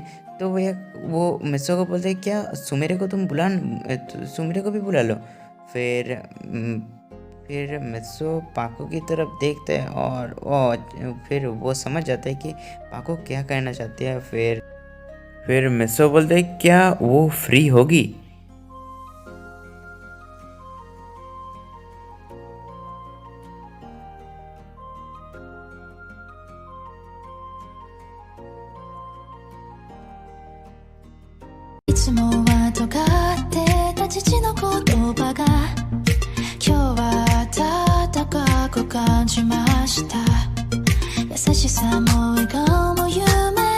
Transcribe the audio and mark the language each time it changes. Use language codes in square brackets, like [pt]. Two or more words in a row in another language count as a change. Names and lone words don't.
[hi] तो वो मिसो को बोलते हैं क्या सुमेरे को तुम सुमेरे को भी बुला लो। फिर फिर मिसो पाको की तरफ देखते हैं और फिर वो समझ जाता है कि पाको क्या कहना चाहती है। फिर मिसो बोलते हैं क्या वो फ्री होगी। [ja] いつもは尖ってた父の言葉が今日は温かく感じました。優しさも笑顔も夢